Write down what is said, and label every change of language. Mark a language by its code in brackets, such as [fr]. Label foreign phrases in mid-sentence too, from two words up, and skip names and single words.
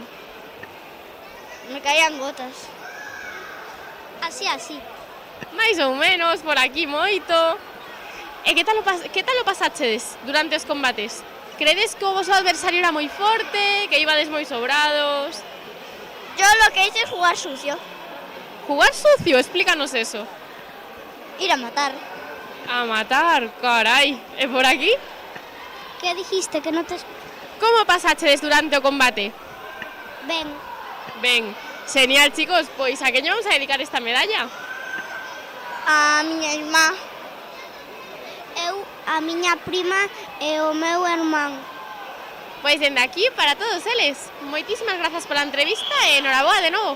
[es] Me caían gotas. Así. [gl] Mais ou menos, por aquí moito. E que tal o pasachedes durante os combates? Credes que o voso adversario era moi forte, que ibades moi sobrados? [es] Yo lo que hice es jugar sucio. Jugar sucio? Explícanos eso. Ir a matar. [gl] A matar, carai. E por aquí? [es] ¿Qué dijiste? Que no te... [gl] Como pasachedes durante o combate? Ven. Ben, genial, chicos. Pois a quen lle vamos a dedicar esta medalla? A miña irmá. Eu a miña prima e o meu irmán. Pois dende aquí para todos eles. Moitísimas grazas pola entrevista e enhoraboa de novo.